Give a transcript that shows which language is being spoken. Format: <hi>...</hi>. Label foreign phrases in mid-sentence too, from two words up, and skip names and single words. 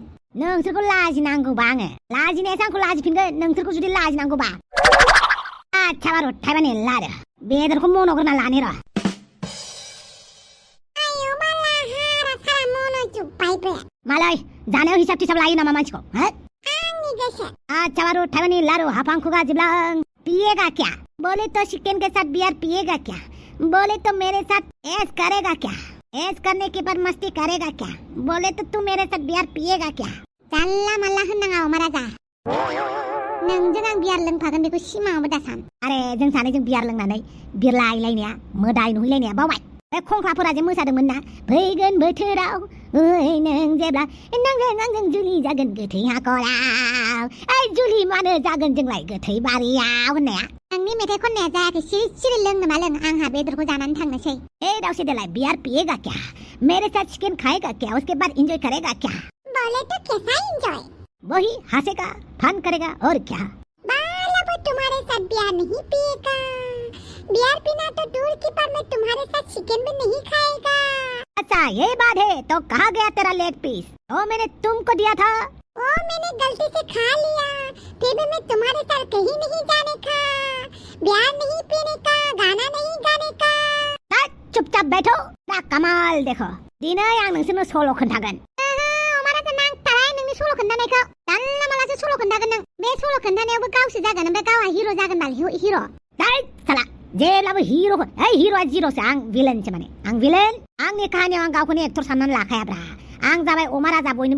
<brx>नोंसोरखौ लाजिनांगौबा आङो लाजिनायासो आंखौ लाजिफिनगोन नोंसोरखौ जुदि लाजिनांगौबा आच्छा बारु थाइबानि लादो बेदरखौ मन'ग्रोना लानि र' मालाय जानायाव हिसाब तिसाब लायो नामा मानसिखौ आंनि गोसो अच्छा बारू थाइबानि लारु हाफां खुगा जिबलां</brx> <hi>पिएगा क्या बोले तो चिकन के साथ बियर पिएगा क्या बोले तो मेरे साथ ऐश करेगा क्या ऐश करने के बाद मस्ती करेगा क्या बोले तो तू मेरे साथ बियर पिएगा क्या</hi> <brx>जानला मानला होननाङा अमा राजा नोंजों आं बियार लोंफागोन बेखौ सिमाङावबो दासान आरे जों सानैजों बियार लोंनानै बिरलायलायनाया मोदाय नुहैलायनाया बावबाय बे खंख्लाफोरा जे मोसादोंमोन ना फैगोन बोथोराव ओइ नों जेब्ला नोंजों आंजों जुलि जागोन गोथै हाखराव ओइ जुलि मानो जागोन जोंलाय गोथै बारियाव होननाया आंनि मेथाइ खननाया जायाखै सिरि लोंनो मा लों आंहा बेदरखौ जानानै थांनोसै दाउस्रि देलाय</brx> <hi>बियार पिएगा क्या मेरे साथ चिकन खाएगा क्या उसके बाद एंजॉय करेगा क्या बोले तो कैसा एंजॉय वही हंसेगा फन करेगा और क्या बाला वो तुम्हारे साथ बियर नहीं पिएगा बियर पीना तो दूर की पर मैं तुम्हारे साथ चिकन भी नहीं खाएगा अच्छा ये बात है तो कहाँ गया तेरा लेग पीस वो मैंने तुमको दिया था वो मैंने गलती से खा लिया फिर भी मैं तुम्हारे साथ कहीं नहीं जाने का बियर नहीं पीने का गाना नहीं गाने का चुपचाप बैठो ना कमाल देखो</hi> <brx>दिनै आं नोंसोरनो सल' खोन्थागोन अमाराजा नांथाराय नोंनि सल' खोन्थानायखौ जानला मालासो सल' खोन्थागोन नों बे सल' खोन्थानायावबो गावसो जागोन ओमफ्राय गावहा हिर' जागोन बाल हिर' साला जेब्लाबो हिर'खौ हिर'आ जिर'सो आं भिलेनसो माने आं भिलेन आंनि काहानियाव आं गावखौनो एक्टर साननानै लाखायाब्रा आं जाबाय अमा राजा बयनिबो</brx>